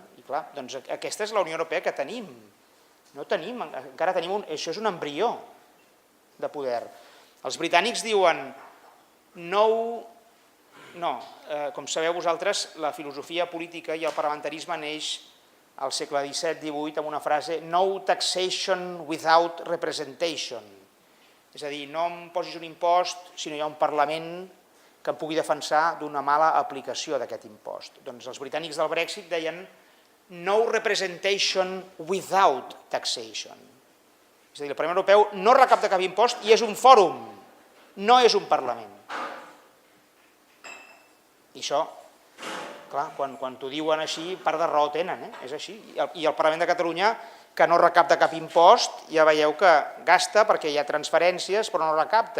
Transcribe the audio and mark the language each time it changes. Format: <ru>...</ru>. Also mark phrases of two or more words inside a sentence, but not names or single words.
<ca>I clar, doncs aquesta és la Unió Europea que tenim. No tenim, encara tenim, això és un embrió de poder. Els britànics diuen, com sabeu vosaltres, la filosofia política i el parlamentarisme neix al segle XVII-XVIII amb una frase</ca> <en>no taxation without representation.</en> <ca>És a dir, no em posis un impost si no hi ha un Parlament que em pugui defensar d'una mala aplicació d'aquest impost. Doncs els britànics del Brexit deien</ca> <en>no representation without taxation.</en> <ca>És a dir, el Parlament Europeu no recapta cap impost i és un fòrum, no és un Parlament. I això, clar, quan t'ho diuen així, part de raó tenen, és així. I el Parlament de Catalunya, que no recapta cap impost, ja veieu que gasta perquè hi ha transferències, però no recapta.</ca>